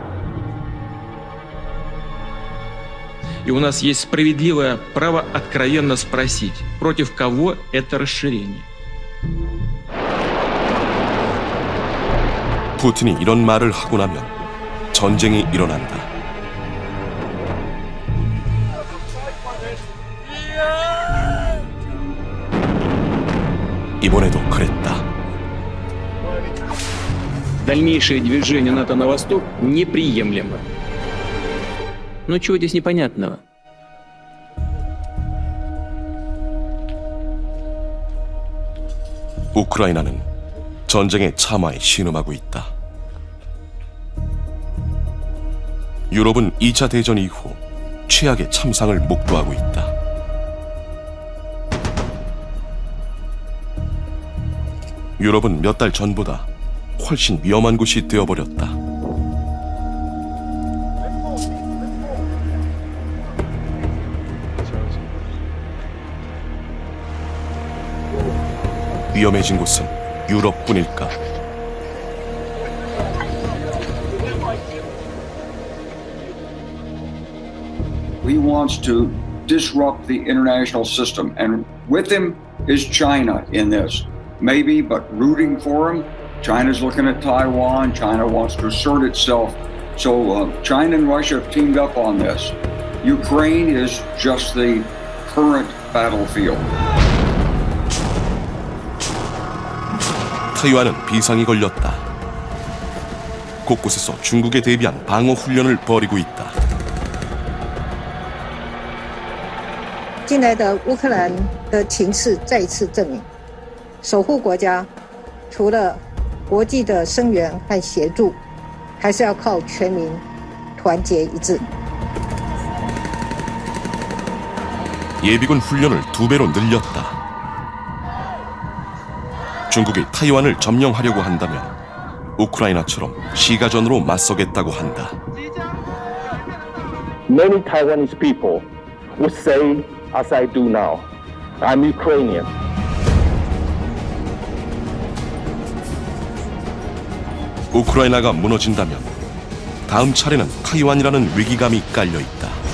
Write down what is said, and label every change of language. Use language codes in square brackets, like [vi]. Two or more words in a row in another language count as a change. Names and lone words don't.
[ru] И у нас есть справедливое право откровенно спросить, против кого это расширение. [ko] 푸틴이 이런 말을 하고 나면 전쟁이 일어난다. 이번에도 그랬다. [ru] Дальнейшее движение НАТО на восток неприемлемо. Ну чего здесь непонятного? [ko] 우크라이나는 전쟁의 참화에 신음하고 있다. 유럽은 2차 대전 이후 최악의 참상을 목도하고 있다. 유럽은 몇 달 전보다 훨씬 위험한 곳이 되어버렸다. 위험해진 곳은 유럽뿐일까? [en] He wants to disrupt the international system, and with him is China in this. Maybe, but rooting for him. China's looking at Taiwan. China wants to assert itself. So China and Russia have teamed up on this. Ukraine is just the current battlefield. [ko] 타이완은 비상이 걸렸다. 곳곳에서 중국에 대비한 방어 훈련을 벌이고 있다. [zh] 近来的乌克兰的情势再一次证明，守护国家除了国际的声援和协助，还是要靠全民团结一致。 [ko] 예비군 훈련을 2배로 늘렸다. 중국이 타이완을 점령하려고 한다면 우크라이나처럼 시가전으로 맞서겠다고 한다. [en] Many Taiwanese people would say, as I do now, I'm Ukrainian. [ko] 우크라이나가 무너진다면 다음 차례는 타이완이라는 위기감이 깔려 있다.